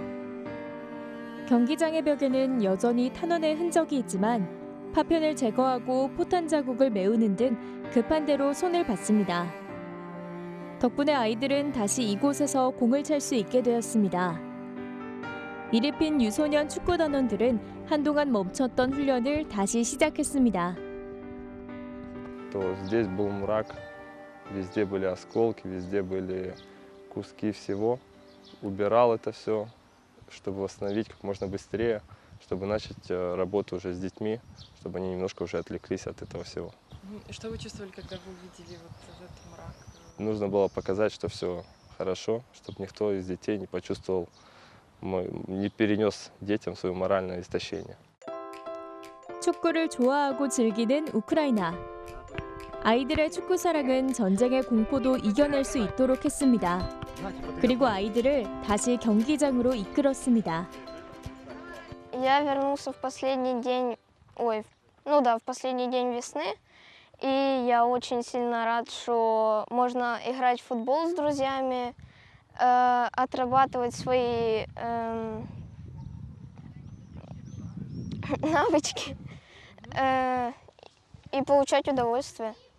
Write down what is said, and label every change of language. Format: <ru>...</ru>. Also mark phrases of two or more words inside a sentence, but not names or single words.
<ko>경기장의 벽에는 여전히 탄원의 흔적이 있지만 파편을 제거하고 포탄 자국을 메우는 등 급한 대로 손을 봤습니다. 덕분에 아이들은 다시 이곳에서 공을 찰 수 있게 되었습니다. 이르핀 유소년 축구단원들은 한동안 멈췄던 훈련을 다시 시작했습니다.</ko> <ru>То здесь был мрак, везде были осколки, везде были куски всего. Убирал это все, чтобы восстановить как можно быстрее, чтобы начать работу уже с детьми, чтобы они немножко уже отвлеклись от этого всего. Что вы чувствовали, когда вы увидели вот этот мрак? Нужно было показать, что все хорошо, чтобы никто из детей не почувствовал, не перенес детям свое моральное истощение.</ru> <ko>축구를 좋아하고 즐기는 우크라이나. 아이들의 축구 사랑은 전쟁의 공포도 이겨낼 수 있도록 했습니다. 그리고 아이들을 다시 경기장으로 이끌었습니다.</ko> <ru>Я вернулся в последний день, в последний день весны, и я очень сильно рад, что можно играть в футбол с друзьями, отрабатывать свои навычки и получать удовольствие.</ru>